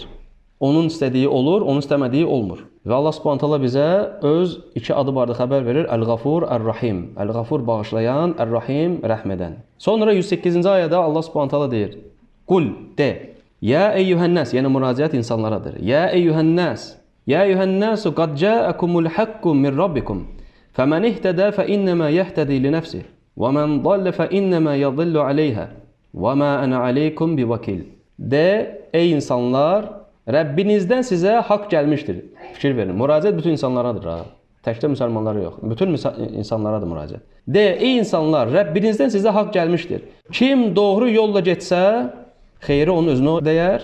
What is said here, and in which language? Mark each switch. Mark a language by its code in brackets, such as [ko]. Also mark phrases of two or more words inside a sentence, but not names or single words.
[az] Onun istədiyi olur, onun istəmədiyi olmur. Və Allah [ar] سبحانه تعالى [az] bizə öz iki adı barədə xəbər verir. Əl-Ğafur, Ər-Rahim. Əl-Ğafur bağışlayan, Ər-Rahim rəhm edən. Sonra 108-ci ayədə Allah [ar] سبحانه تعالى [az] deyir: "Qul de, [ar] يا أيها الناس", [az] yəni müraciət insanlaradır. [ar] يا أيها الناس يا أيها الناس قد جاءكم الحق من ربكم. فمن اهتدى فإنما يهتدي لنفسه ومن ضل فإنما يضل عليها وما أنا عليكم بوكيل. [az] De, ey insanlar, Rəbbinizdən sizə haqq gəlmişdir. Fikir verin. Müraciət bütün insanlaradır. Təkcə müsəlmanlara yox. Bütün insanlaradır müraciət. De, ey insanlar, Rəbbinizdən sizə haqq gəlmişdir. Kim doğru yolla getsə, xeyri onun özünə dəyər.